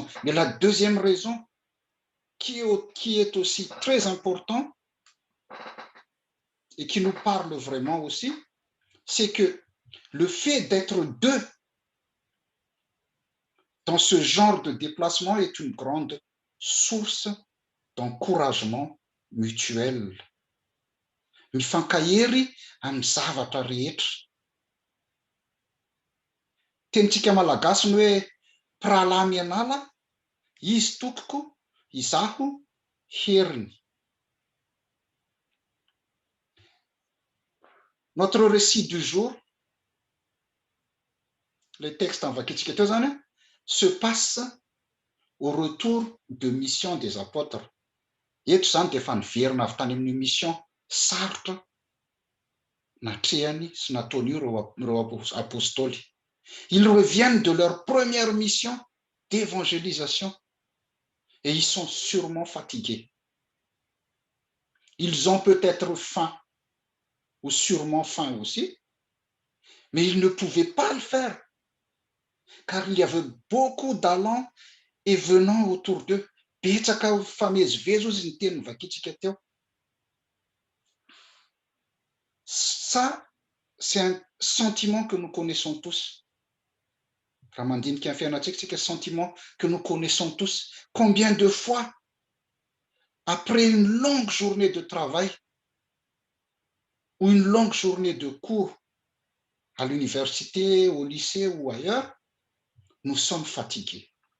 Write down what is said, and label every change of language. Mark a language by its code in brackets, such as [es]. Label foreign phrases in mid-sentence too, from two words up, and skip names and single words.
[fr] Mais la deuxième raison, qui est aussi très importante et qui nous parle vraiment aussi, c'est que le fait d'être deux dans ce genre de déplacement est une grande source d'encouragement mutuel. [mg] Mifankahery amin'ny zavatra rehetra. Tenitsika malagasy ny hoe mpirahalahy mianala, izy tokoko, izaho, hery. [fr] Notre récit du jour, le texte en [mg] vakitsika teo zany, [fr] se passe au retour de mission des apôtres. [mg] Eto zany dia efa niverina avy tany amin'ny mission sarotra natrehany sy nataony ireo apôstôly. [fr] Ils reviennent de leur première mission d'évangélisation et ils sont sûrement fatigués. Ils ont peut-être faim ou sûrement faim aussi, mais ils ne pouvaient pas le faire car il y avait beaucoup d'allants et venant autour d'eux. [mg] Betsaka famezivezy ozy ny teny vakitsika teo. [fr] Ça, c'est un sentiment que nous connaissons tous. [mg] Raha mandinika ny fiainantsika, [fr] sentiment que nous connaissons tous. Combien de fois, après une longue journée de travail ou une longue journée de cours à l'université, au lycée ou ailleurs, nous sommes fatigués.